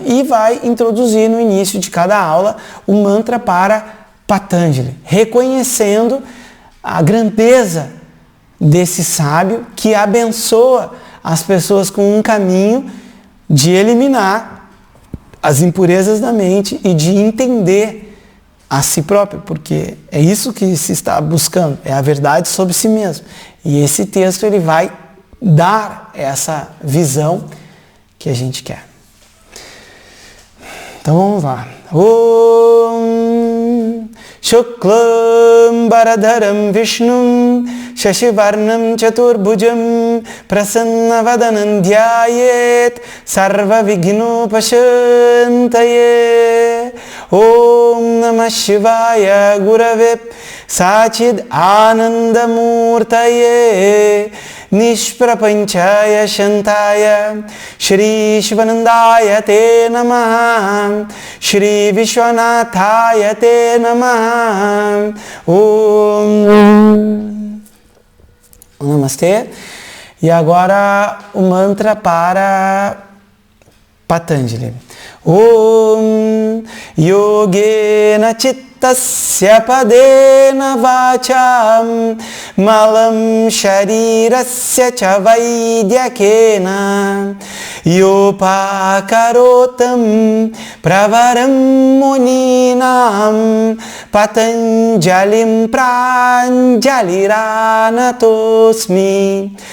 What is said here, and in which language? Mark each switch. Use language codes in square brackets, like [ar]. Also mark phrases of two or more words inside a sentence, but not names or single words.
[pt] E vai introduzir no início de cada aula o mantra para Patanjali, reconhecendo a grandeza desse sábio que abençoa as pessoas com um caminho de eliminar as impurezas da mente e de entender a si próprio, porque é isso que se está buscando, é a verdade sobre si mesmo. E esse texto ele vai dar essa visão que a gente quer. Então vamos lá. [sa] ॐ शुक्लं बरधरं विष्णुं शशिवर्णं चतुर्भुजं प्रसन्नवदनं ध्यायेत् सर्व विघ्नो पशान्तये. ॐ नमः शिवाय गुरवे सच्चिद् आनन्दमूर्तये निष्प्रपञ्चाय शान्ताय श्री शिवानन्दाय ते नमः श्री विश्वनाथाय ते नमः. ॐ नमस्ते. [pt] E agora o mantra para Patanjali. [sa] ॐ योगेन चित्तस्य पदेन वाचं मलं शरीरस्य च वैद्यकेन योपाकरोतं प्रवरं मुनीनां पतञ्जलिं प्राञ्जलिरानतोऽस्मि